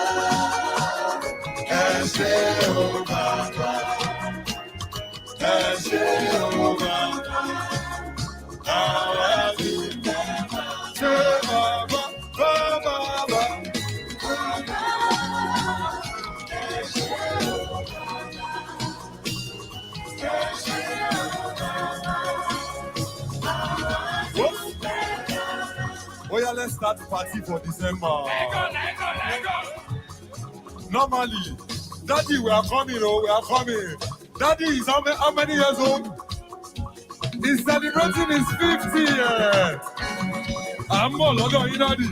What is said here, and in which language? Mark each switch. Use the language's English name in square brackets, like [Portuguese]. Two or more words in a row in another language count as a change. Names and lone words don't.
[Yoruba] Ẹ ṣé o Baba, ẹ ṣé o Baba, àwa dúpẹ́. Ṣé Baba ba ba ba. Ẹ ṣé o Baba, ẹ ṣé o Baba. [English] Oh yeah, let's start the party for December. Let go. Normally, Daddy, we are coming, we are coming. Daddy is how many years old? He's celebrating his 50th. I'm more longer in Daddy.